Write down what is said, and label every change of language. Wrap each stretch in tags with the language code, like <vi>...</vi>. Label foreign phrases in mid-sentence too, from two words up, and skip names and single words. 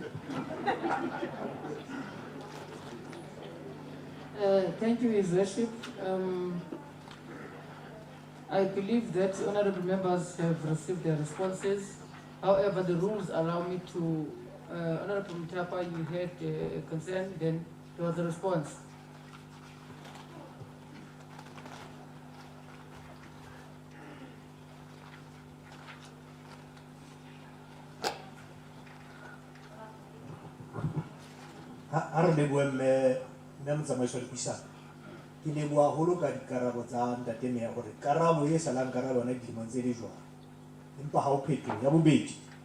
<en>Thank you, His Worship. I believe that honorable members have received their responses. However, the rules allow me to, Honorable Mutapa, you had a concern, then there was a response.</en> <st>Tsamaiso le puisano ke leboha haholo ka dikarabo tsa ntate Meya gore karabo e salang karabo yona dilemong tse di jwalo empa ha o phetoho ya bobedi</st>